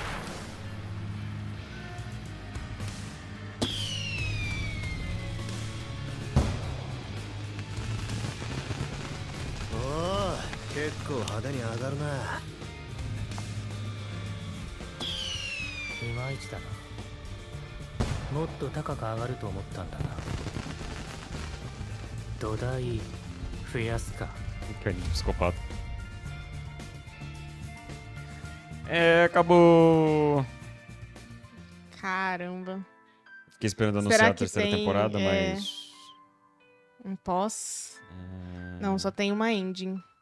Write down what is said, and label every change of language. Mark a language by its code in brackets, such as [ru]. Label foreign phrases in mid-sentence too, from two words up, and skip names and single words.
[ja] おお結構派手に上がるな。いまいちだな。もっと高く上がると思ったんだな。土台増やすか。 [pt] Carinho psicopata. É, acabou. Caramba. Fiquei esperando anunciar Será a que terceira tem, temporada, é, mas... Um pós? Não, só tem uma ending.